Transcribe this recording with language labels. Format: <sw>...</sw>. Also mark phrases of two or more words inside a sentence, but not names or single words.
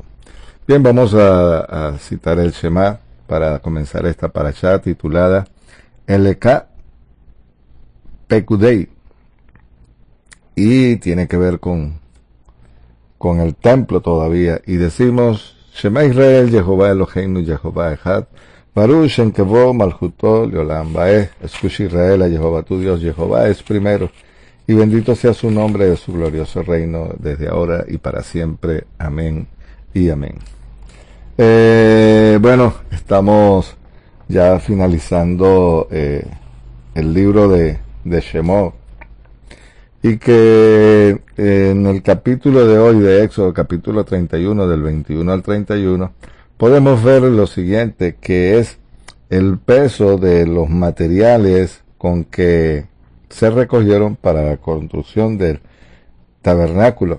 <es>Bien, vamos a citar el Shema para comenzar esta parashá titulada Eleka Pekudei. Y tiene que ver con el templo todavía.</es> <he>Y decimos שמע ישראל, יהוה אלהינו, יהוה אחד, ברוך שם כבוד מלכותו לעולם ועד.</he> <es>Escucha Israel, a Jehová tu Dios, Jehová es primero, y bendito sea su nombre de su glorioso reino, desde ahora y para siempre. Amén y amén. Bueno, estamos ya finalizando el libro de Shemot, y que en el capítulo de hoy de Éxodo, capítulo 31, del 21 al 31, podemos ver lo siguiente, que es el peso de los materiales con que se recogieron para la construcción del tabernáculo.</es>